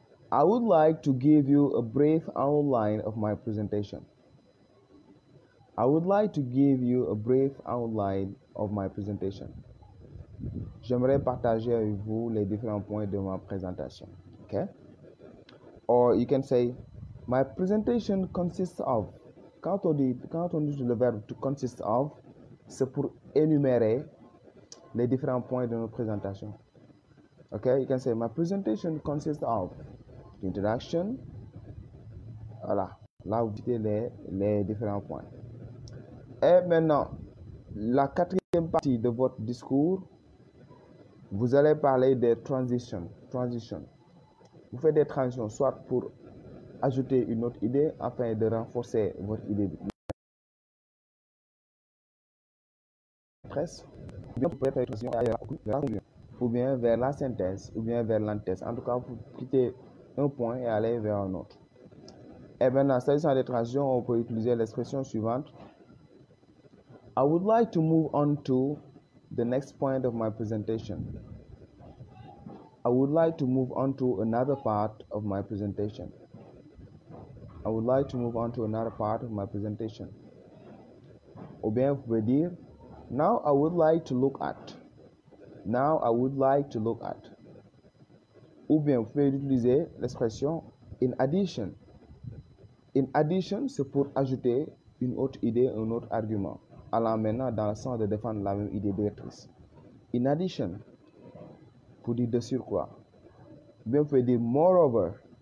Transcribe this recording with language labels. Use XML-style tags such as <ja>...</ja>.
<en>I would like to give you a brief outline of my presentation. I would like to give you a brief outline of my presentation.</en> <fr>J'aimerais partager avec vous les différents points de ma présentation. Okay?</fr> <en>Or you can say, my presentation consists of.</en> <fr>Quand on dit le verbe to consist of, c'est pour énumérer les différents points de notre présentation. Okay?</fr> <en>You can say, my presentation consists of introduction. Voilà.</en> <fr>Là, vous dites les différents points. Et maintenant, la quatrième partie de votre discours, vous allez parler des transitions. Vous faites des transitions, soit pour ajouter une autre idée afin de renforcer votre idée de presse, ou bien vous pouvez faire une transition ou bien vers la synthèse, ou bien vers l'antithèse. En tout cas, vous quittez un point et allez vers un autre. Et maintenant, s'agissant des transitions, on peut utiliser l'expression suivante.</fr> <en>I would like to move on to the next point of my presentation. I would like to move on to another part of my presentation. I would like to move on to another part of my presentation.</en> <fr>Ou bien, vous pouvez dire,</fr> <en>now I would like to look at. Now I would like to look at.</en> <fr>Ou bien, vous pouvez utiliser l'expression in addition. In addition, c'est pour ajouter une autre idée, un autre argument, allant maintenant dans le sens de défendre la même idée directrice. In addition, pour dire de surcroît. Ou bien, vous pouvez dire moreover.</fr>